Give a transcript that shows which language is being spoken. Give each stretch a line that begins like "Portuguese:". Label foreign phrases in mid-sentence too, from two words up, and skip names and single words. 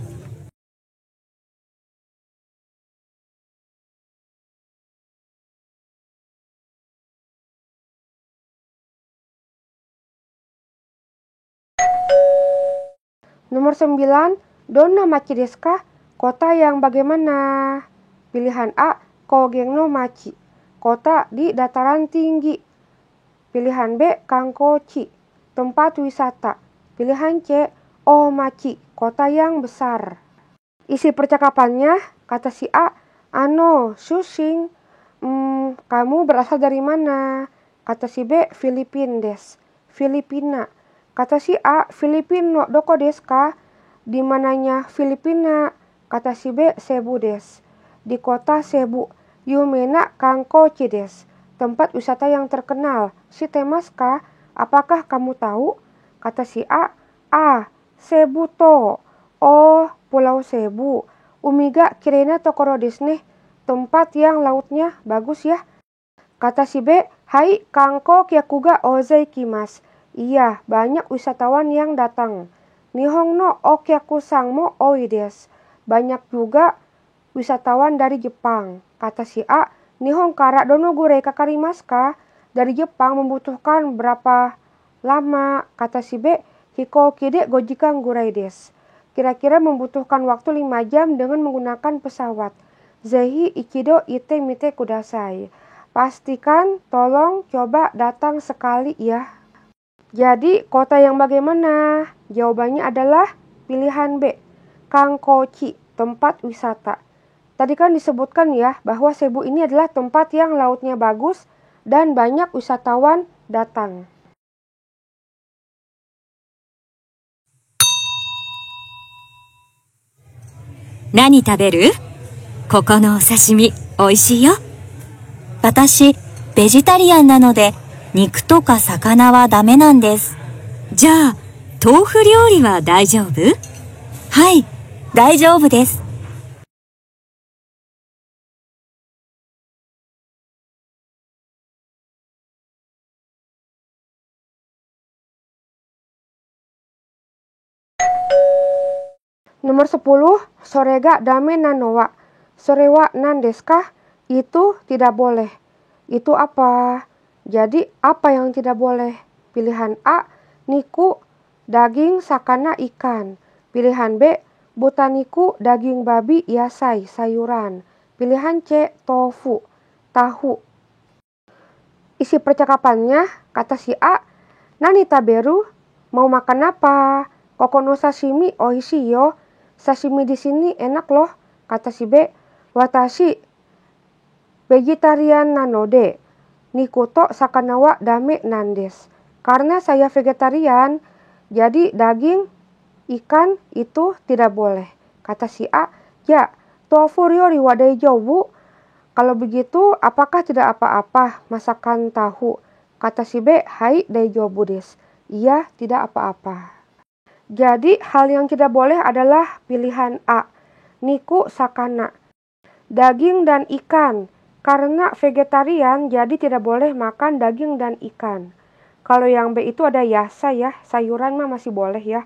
Japanese: Nomor 9, どんな町ですか?
Indonesian: Kota yang bagaimana?
Japanese: Pilihan A, 高原の町.
Indonesian: Kota di dataran tinggi. Pilihan B, Kankochi. Tempat wisata. Pilihan C, Omachi. Kota yang besar. Isi percakapannya, kata si A,
Japanese: あの、出身.
Indonesian: Kamu berasal dari mana? Kata si B,
Japanese: フィリピンです.
Indonesian: Filipina. Kata si A,
Japanese: フィリピンのどこですか?
Indonesian: Di mananya Filipina? Kata si B,
Japanese: セブです.
Indonesian: Di kota Cebu.
Japanese: 有名な観光地です.
Indonesian: Tempat wisata yang terkenal.
Japanese: 知ってますか?
Indonesian: Apakah kamu tahu? Kata si A,
Japanese: セブ島. Oh, Pulau Cebu. 海がきれいなところですね.
Indonesian: Tempat yang lautnya bagus ya. Kata si B,
Japanese: はい、観光客が大勢来ます.
Indonesian: Iya, banyak wisatawan yang datang.
Japanese: 日本のお客さんも多いです.
Indonesian: Banyak juga wisatawan dari Jepang. Kata si A,
Japanese: 日本からどのぐらいかかりますか?
Indonesian: Dari Jepang membutuhkan berapa lama? Kata si B,
Japanese: 飛行機で5時間ぐらいです.
Indonesian: Kira-kira membutuhkan waktu 5 jam dengan menggunakan pesawat.
Japanese: ぜひ一度行ってみてください.
Indonesian: Pastikan, tolong coba datang sekali ya. Jadi, kota yang bagaimana? Jawabannya adalah pilihan B, Kankochi, tempat wisata. Tadi kan disebutkan ya, bahwa Cebu ini adalah tempat yang lautnya bagus dan banyak wisatawan datang.
Japanese: 何食べる? ここのお刺身、おいしいよ. 私、ベジタリアンなので、肉とか魚はダメなんです。じゃあ、豆腐料理は大丈夫？はい、大丈夫です。 Nomor 10, それがダメなのは. それは何ですか?
Indonesian: Itu tidak boleh. Itu apa? Jadi apa yang tidak boleh? Pilihan A,
Japanese: niku, daging, sakana,
Indonesian: ikan. Pilihan B, butaniku, daging babi, yasai, sayuran. Pilihan C, tofu, tahu. Isi percakapannya, kata si A,
Japanese: 何食べる?
Indonesian: Mau makan apa?
Japanese: ここの刺身おいしいよ.
Indonesian: Sashimi di sini enak loh. Kata si B,
Japanese: 私ベジタリアンなので. 肉と魚はダメなんです.
Indonesian: Karena saya vegetarian, jadi daging, ikan itu tidak boleh. Kata si A,
Japanese: じゃ、豆腐料理は大丈夫.
Indonesian: Kalau begitu, apakah tidak apa-apa masakan tahu? Kata si B,
Japanese: はい大丈夫です.
Indonesian: Iya, tidak apa-apa. Jadi, hal yang tidak boleh adalah pilihan A,
Japanese: 肉魚,
Indonesian: daging dan ikan. Karena vegetarian, jadi tidak boleh makan daging dan ikan. Kalau yang B itu ada yasa ya, sayuran mah masih boleh ya.